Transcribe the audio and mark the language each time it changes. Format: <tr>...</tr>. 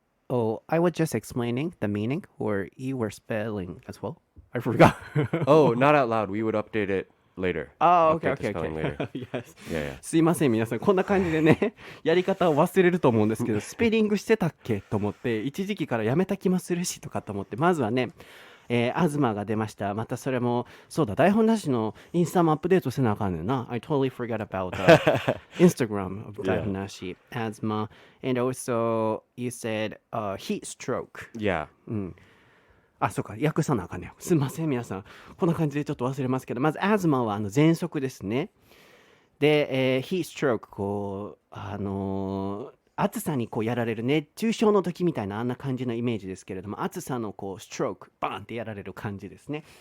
<en>Oh, I was just explaining the meaning, or you were spelling as well? I forgot. Oh, not out loud. We would update it later. Oh, okay, Update the okay, spelling okay. later. Yes. Yeah, yeah.</en> <ja>すいません、皆さん。こんな感じでね、やり方を忘れると思うんですけど、スペリングしてたっけと思って、一時期からやめた気もするしとかと思って、まずはね、アズマが出ました。またそれも、そうだ、台本なしのインスタもアップデートせなあかんねんな。</ja> <en>I totally forgot about the Instagram of 台本なし、asthma. And also, you said heat stroke. Yeah.</en> <ja>あ、そうか、訳さなあかんねよ。すいません、皆さん。こんな感じでちょっと忘れますけど、まず、アズマは喘息ですね。で、ヒーストローク、こう、暑さにこうやられる熱中症の時みたいなあんな感じのイメージですけれども、暑さのこうストローク、バーンってやられる感じですね。</ja>